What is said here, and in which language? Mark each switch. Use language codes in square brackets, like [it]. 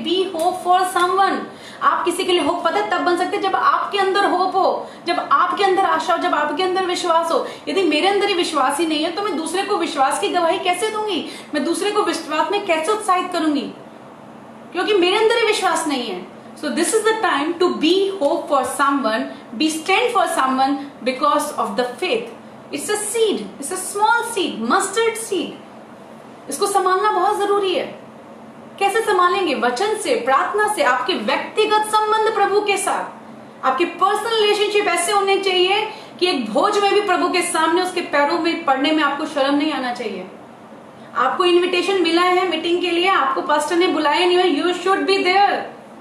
[en] Be hope for someone. [hi] आप किसी के लिए होप पता है तब बन सकते जब आपके अंदर होप हो, जब आपके अंदर आशा हो, जब आपके अंदर विश्वास हो। यदि मेरे अंदर ही विश्वास ही नहीं है तो मैं दूसरे को विश्वास की गवाही कैसे दूंगी? मैं दूसरे को विश्वास में कैसे उत्साहित करूंगी? क्योंकि मेरे अंदर ही विश्वास नहीं है। [en] So this is the time to be hope for someone, be stand for someone because of the faith. It's a seed, it's a small seed, mustard seed. [hi] इसको संभालना बहुत जरूरी है। कैसे संभालेंगे? वचन से, प्रार्थना से, आपके व्यक्तिगत संबंध प्रभु के साथ, आपके पर्सनल रिलेशनशिप ऐसे होने चाहिए कि एक भोज में भी प्रभु के सामने उसके पैरों में पड़ने में आपको शर्म नहीं आना चाहिए। आपको इनविटेशन मिला है मीटिंग के लिए, आपको पास्टर ने बुलाया नहीं है, [en] You should be there.